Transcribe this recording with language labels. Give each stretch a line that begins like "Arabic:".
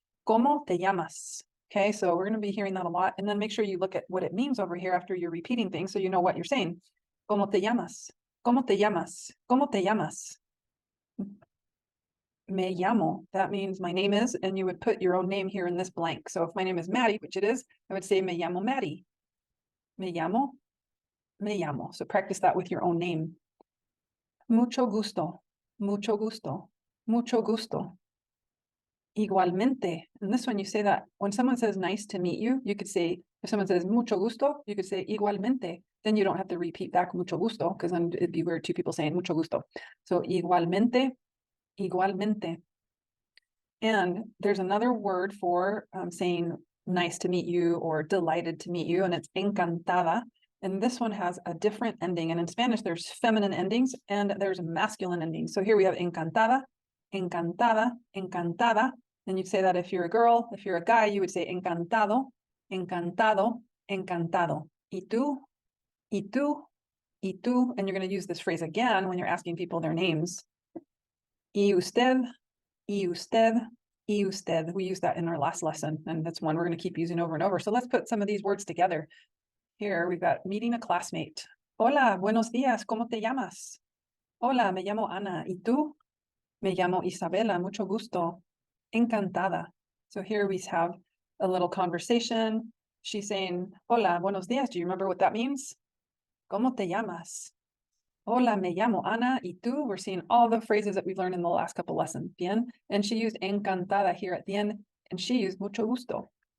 Spanish: ¿Cómo te llamas?
English: Okay, so we're going to be hearing that a lot, and then make sure you look at what it means over here after you're repeating things so you know what you're saying. ¿Cómo te llamas? ¿Cómo te llamas? ¿Cómo te llamas?
Spanish: Me llamo,
English: that means my name is, and you would put your own name here in this blank. So if my name is Maddie, which it is, I would say
Spanish: me llamo Maddie. Me llamo, me llamo.
English: So practice that with your own name.
Spanish: Mucho gusto, mucho gusto, mucho gusto. Igualmente.
English: And this one, you say that when someone says nice to meet you, you could say, if someone says
Spanish: mucho gusto,
English: you could say igualmente. Then you don't have to repeat back
Spanish: mucho gusto,
English: because then it'd be weird 2 people saying mucho gusto. So
Spanish: igualmente, igualmente.
English: And there's another word for saying nice to meet you or delighted to meet you, and it's encantada. And this one has a different ending. And in Spanish, there's feminine endings and there's masculine endings. So here we have encantada, encantada, encantada. And you'd say that if you're a girl. If you're a guy, you would say encantado, encantado, encantado.
Spanish: Y tú, y tú, y tú.
English: And you're going to use this phrase again when you're asking people their names.
Spanish: Y usted, y usted, y usted.
English: We used that in our last lesson, and that's one we're going to keep using over and over. So let's put some of these words together. Here we've got meeting a classmate.
Spanish: Hola, buenos días, ¿cómo te llamas? Hola, me llamo Ana. ¿Y tú? Me llamo Isabela, mucho gusto. Encantada.
English: So here we have a little conversation. She's saying,
Spanish: hola, buenos días.
English: Do you remember what that means?
Spanish: ¿Cómo te llamas? Hola, me llamo Ana. ¿Y tú?
English: We're seeing all the phrases that we've learned in the last couple lessons. Bien. And she used encantada here at the end, and she used mucho gusto.